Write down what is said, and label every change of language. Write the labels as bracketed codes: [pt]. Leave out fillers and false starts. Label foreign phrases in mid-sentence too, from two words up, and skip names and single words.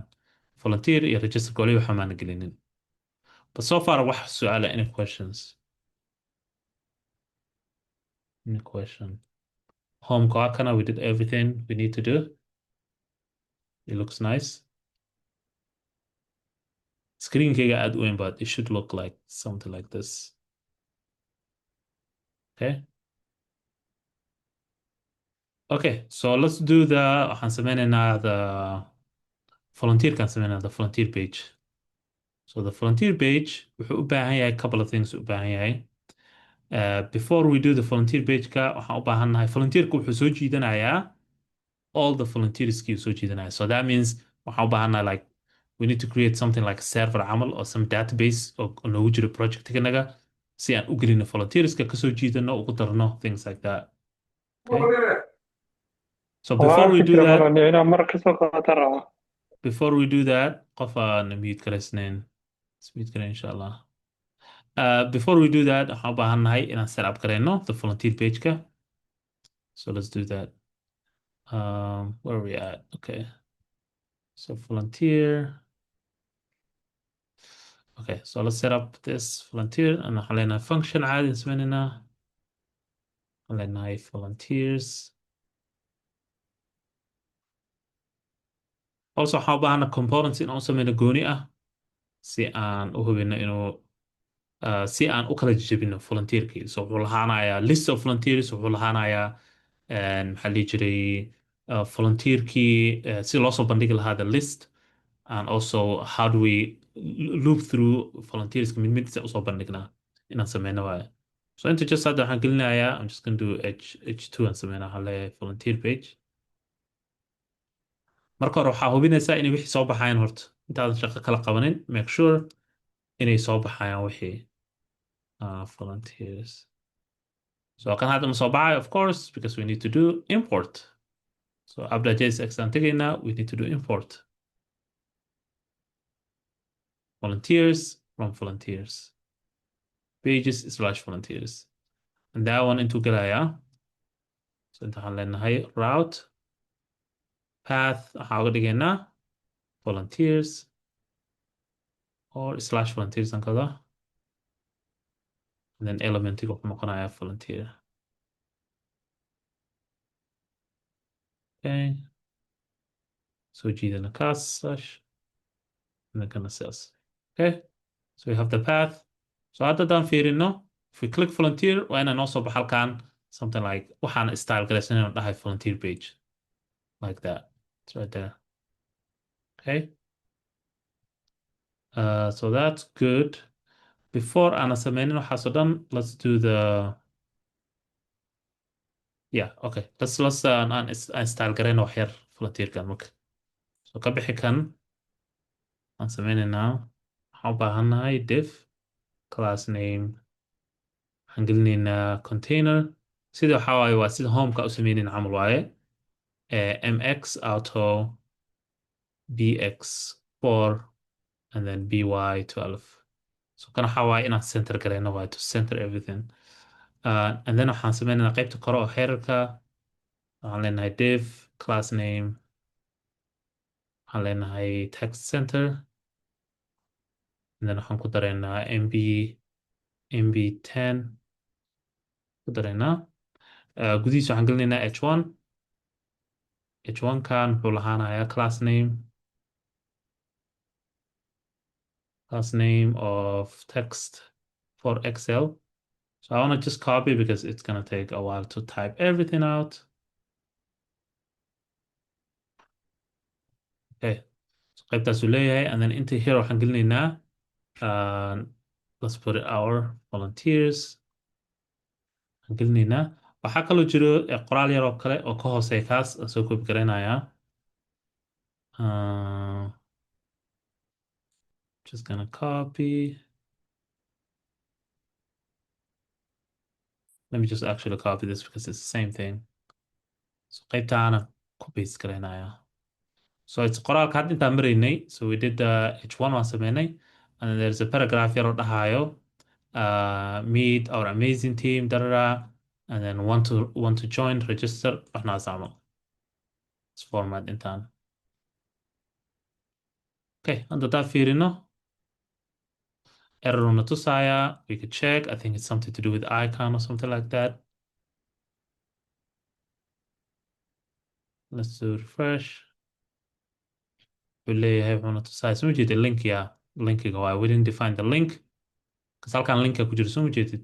[so] Volunteer iyo register wali waxa maana gelinin. [en] But so far [so] wax su'aala, [en] any questions? Any question? Home kana, we did everything we need to do. It looks nice. Screen [so] kayga aad u weyn, [en] but it should look like something like this. Okay. Okay, so let's do the [so] waxaan sameynaynaa [en] the volunteer [so] kan sameynaynaa [en] the volunteer page. So the volunteer page [so] wuxuu u baahan yahay [en] couple of things [so] u baahan yahay. [en] Before we do the volunteer page-ka [so] waxaan u baahannahay volunteer-ka wuxuu soo jiidanayaa [en] all the volunteers-kii [so] soo jiidanaya. [en] So that means [so] waxaan u baahannahay [en] like we need to create something like server [so] camal [en] or some database [so] oo noogu jiro project-kanaga si aan u gelino volunteers-ka kasoo jiidano ugu darno [en] things like that. Okay. So before we do that, [so] qof aan mute karaysnayn. Mute kara [ar] إن شاء الله. [en] Before we do that, [so] waxaan u baahannahay inaan [en] set up [so] garayno [en] the volunteer page-ka. So let's do that. Where are we at? Okay. So volunteer. Okay, so let's set up this volunteer and [so] waxaan leenahay function caadi sameynayna. Waxaan leenahay volunteers. Also waxaan u baahannahay components in aan sameyno gooni ah si aan u hubino inuu si aan u kala jejebino volunteerkii. [en] So [so] wuxuu lahaanayaa [en] list of volunteers, [so] wuxuu lahaanayaa maxaa la dhihi jiray volunteerkii si loo soo bandhigi lahaa [en] the list, and also how do we loop through volunteers [so] mid mid si usoo bandhignaa inaan sameyno waaye. So inta just hadda waxaan gelinayaa [en] I'm just gonna do h2 [so] aan sameynaa waxaan leeyahay [en] volunteer page. [so] Marka hore waxaa hubinaysaa inay wixii soo baxayaan horta intaadan shaqo kala qabanin. [en] Make sure [so] inay soo baxayaan wixii volunteers. [en] So [so] kan hadda ma soo baxayo [en] of course because we need to do import. [so] So app.jsx aan tegaynaa, [en] we need to do import. Volunteers from volunteers. Pages/volunteers. And that one into galaya. [so] So inta waxaan leenahay [en] route path [so] waxaa uga dhigaynaa [en] volunteers or /volunteers [so] aan kada. [en] And then [so] elementiga wuxuu noqonayaa volunteer. [en] Okay. [so] So jiidana kaas [en] and then [so] kana cells. Okay. [en] So we have the path. So [so] hadda daan fiirino, [en] if we click volunteer, [so] waa inaan noo soo baxa halkaan [en] something like [so] waxaan style galaysan inaan dhahay volunteer page. [en] Like that. It's right there. Okay. So that's good. Before [so] aan sameynin waxaas oo dhan, [en] let's do the okay. [so] Let's aan style garayno wax yar volunteer-kan marka. So ka bixi kan aan sameynaynaa waxaan u baahannahay [en] div class name [so] waxaan gelinaynaa container sida waxaa waaye waa sida home-ka u sameynayn camal waaye [en] mx auto bx4 and then by12. [so] So kan waxaa waaye inaan center garayno waaye [en] to center everything. And then [so] waxaan sameynaynaa qaybta kore oo headerka waxaan leenahay [en] div class name [so] waxaan leenahay [en] text center and then [so] waxaan ku daraynaa mb10 ku daraynaa gudihiisa waxaan gelinaynaa h1 kan wuxuu lahaanayaa [en] class name Last name of text for Excel. So I want to just copy because it's going to take a while to type everything out. Okay. [so] So qaybtaas uu leeyahay, [en] and then inta here [so] waxaan gelinaynaa [en] let's put it our volunteers. [so] Waxaan gelinaynaa. Waxaa kaloo jiro qoraal yar oo kale oo ka hooseeya kaas aan soo koobi garaynayaa. [en] Just gonna copy. Let me just actually copy this because it's the same thing. [so] So qaybtaana ku paste garaynayaa. So it's qoraalka hadda intaan maraynay. [en] So we did the H1 [so] waan sameynay. [en] And then there's a paragraph [so] yar oo dhahayo [en] meet our amazing team, da da da. And then want to join, register. [so] waxnaas camal. [en] Let's format [so] intaan. Okay, hadda taa fiirino. Error una tusaya. [en] We could check. I think it's something to do with icon or something like that. Let's do refresh. [so] wuxuu leeyahay wuxuuna tusaya soo jeedid link ya linkiga waa [en] we didn't define the link [so] because halkan linka ku jiro soo jeedid.